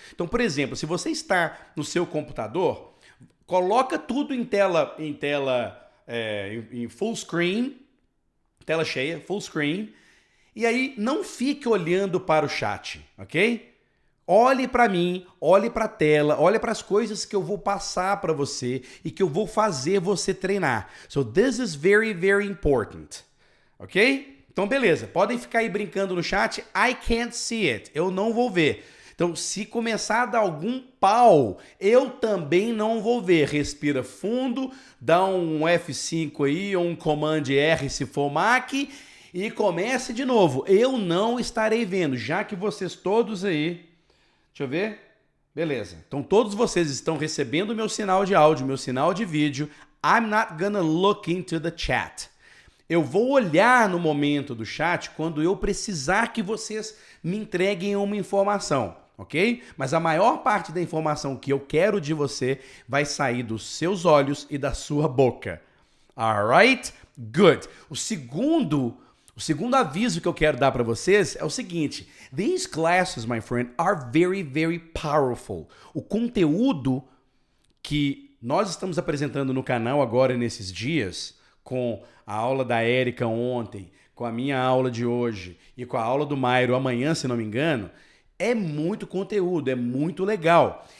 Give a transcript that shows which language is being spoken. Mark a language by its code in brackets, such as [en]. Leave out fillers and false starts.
[pt] Então, por exemplo, se você está no seu computador, coloca tudo em full screen, tela cheia, full screen, e aí não fique olhando para o chat, ok? Olhe para mim, olhe para a tela, olhe para as coisas que eu vou passar para você e que eu vou fazer você treinar. [en] So this is very, very important. [pt] Ok? Então, beleza. Podem ficar aí brincando no chat. [en] I can't see it. [pt] Eu não vou ver. Então, se começar a dar algum pau, eu também não vou ver. Respira fundo, dá um F5 aí, ou um Command R se for Mac, e comece de novo. Eu não estarei vendo, já que vocês todos aí... Deixa eu ver. Beleza. Então todos vocês estão recebendo meu sinal de áudio, meu sinal de vídeo. [en] I'm not gonna look into the chat. [pt] Eu vou olhar no momento do chat quando eu precisar que vocês me entreguem uma informação, ok? Mas a maior parte da informação que eu quero de você vai sair dos seus olhos e da sua boca. [en] Alright? Good. [pt] O segundo aviso que eu quero dar para vocês é o seguinte. [en] These classes, my friend, are very, very powerful. [pt] O conteúdo que nós estamos apresentando no canal agora nesses dias, com a aula da Érica ontem, com a minha aula de hoje e com a aula do Mairo amanhã, se não me engano, é muito conteúdo, é muito legal.